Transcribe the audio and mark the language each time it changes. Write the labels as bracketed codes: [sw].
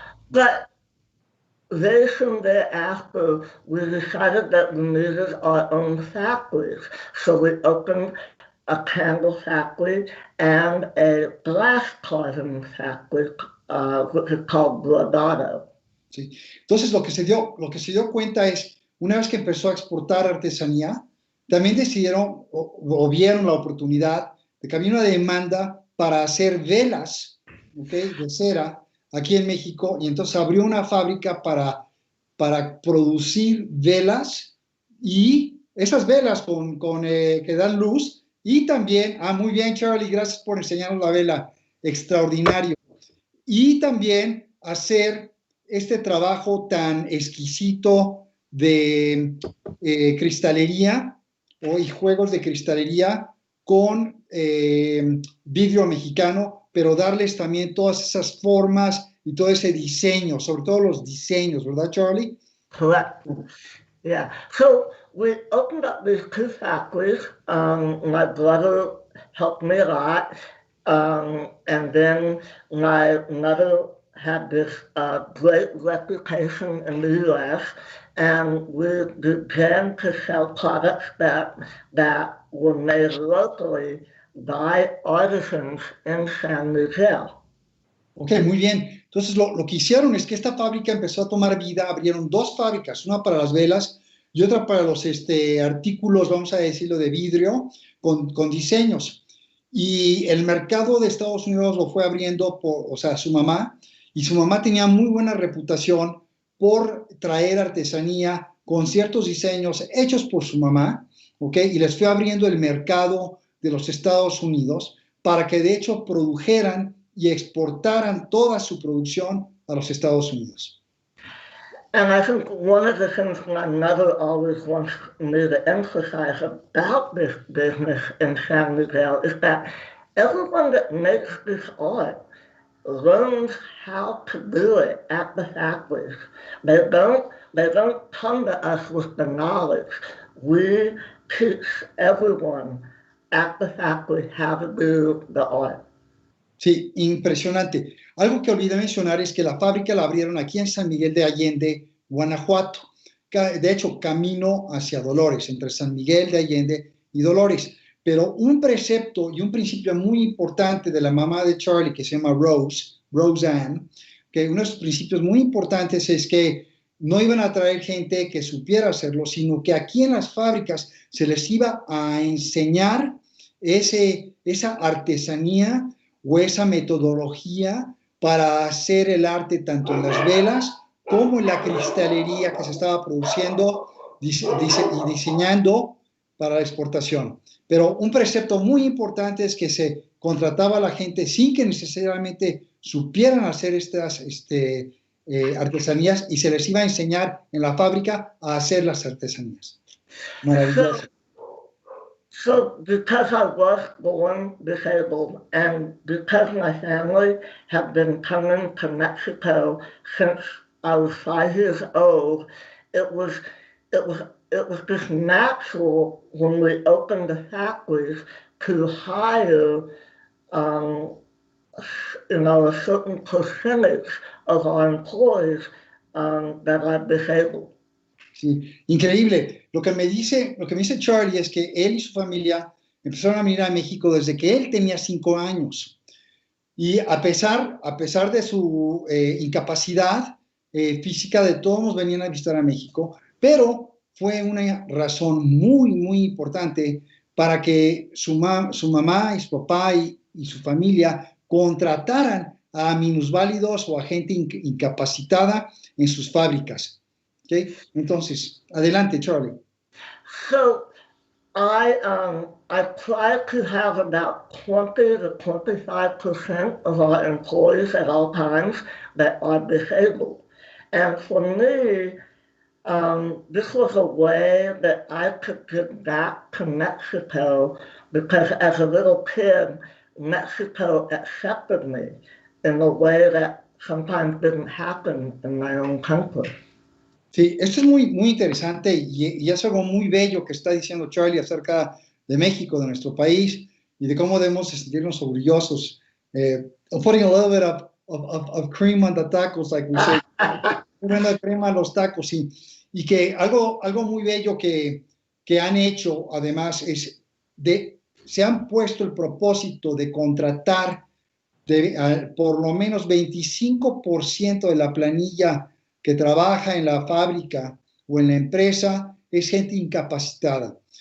[en] But very soon thereafter, we decided that we needed our own factories. So we opened a candle factory and a glass carving factory, which is called Lidera. [es] Sí. Entonces lo que se dio cuenta es, una vez que empezó a exportar artesanía, también decidieron o vieron la oportunidad de que había una demanda para hacer velas, ¿okay?, de cera aquí en México, y entonces abrió una fábrica para para producir velas, y esas velas que dan luz, y también, muy bien, Charly, gracias por enseñarnos la vela, extraordinario, y también hacer este trabajo tan exquisito de cristalería y juegos de cristalería con vidrio mexicano, pero darles también todas esas formas y todo ese diseño, sobre todo los diseños, ¿verdad, Charly? [en] Correct. Yeah. So we opened up these two factories. My brother helped me a lot. And then my mother had this great reputation in the U.S. And we began to sell products that were made locally by artisans in San Miguel. [es] Ok, muy bien. Entonces, lo que hicieron es que esta fábrica empezó a tomar vida, abrieron dos fábricas, una para las velas y otra para los artículos, vamos a decirlo, de vidrio con diseños. Y el mercado de Estados Unidos lo fue abriendo, su mamá, y su mamá tenía muy buena reputación por traer artesanía con ciertos diseños hechos por su mamá, ¿ok? Y les fue abriendo el mercado de los Estados Unidos para que de hecho produjeran y exportaran toda su producción a los Estados Unidos. [en] And I think one of the things my mother always wants me to emphasize about this business in San Miguel is that everyone that makes this art learns how to do it at the factories. They don't come to us with the knowledge. We teach everyone at the factory how to do the art. [es] Sí, impresionante. Algo que olvidé mencionar es que la fábrica la abrieron aquí en San Miguel de Allende, Guanajuato. De hecho, camino hacia Dolores, entre San Miguel de Allende y Dolores. Pero un precepto y un principio muy importante de la mamá de Charly, que se llama Roseanne, que uno de sus principios muy importantes es que no iban a traer gente que supiera hacerlo, sino que aquí en las fábricas se les iba a enseñar esa artesanía o esa metodología para hacer el arte tanto en las velas como en la cristalería que se estaba produciendo y diseñando para la exportación. Pero un precepto muy importante es que se contrataba a la gente sin que necesariamente supieran hacer estas artesanías, y se les iba a enseñar en la fábrica a hacer las artesanías. Maravilloso. [en] So because I was born disabled and because my family have been coming to Mexico since I was 5 years old, it was just natural when we opened the factories to hire, a certain percentage of our employees that are disabled. [es] Sí, increíble. Lo que me dice Charly es que él y su familia empezaron a venir a México desde que él tenía 5 años. Y a pesar de su incapacidad física, de todos nos venían a visitar a México, pero fue una razón muy, muy importante para que su mamá y su papá y su familia contrataran a minusválidos o a gente incapacitada en sus fábricas. Okay. Entonces, adelante, Charly. [en] So I try to have about 20 to 25% of our employees at all times that are disabled. And for me, this was a way that I could give back to Mexico because as a little kid, Mexico accepted me in a way that sometimes didn't happen in my own country. [es] Sí, esto es muy, muy interesante y es algo muy bello que está diciendo Charly acerca de México, de nuestro país, y de cómo debemos sentirnos orgullosos. [en] Putting a little bit of cream on the tacos, like we say. [es] Poniendo crema a los tacos, y que algo muy bello que han hecho, además, es se han puesto el propósito de contratar por lo menos 25% de la planilla que trabaja en la fábrica o en la empresa es gente incapacitada.